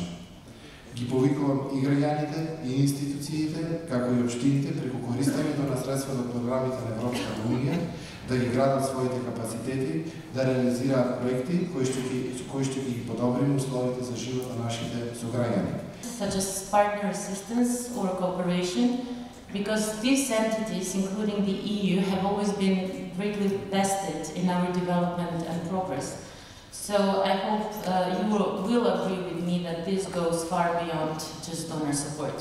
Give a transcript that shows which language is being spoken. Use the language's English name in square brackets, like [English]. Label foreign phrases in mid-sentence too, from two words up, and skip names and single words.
[Macedonian] Ги повикувам и граѓаните, и институциите, како и општините, преку користењето на средства од програмите на Европската Унија, да ги градат своите капацитети, да реализираат проекти кои ќе ги подобрим условите за живот на нашите сограѓани. [English] Such as partner assistance or cooperation, because these entities, including the EU, have always been greatly vested in our development and progress. So I hope you will agree with me that this goes far beyond just donor support.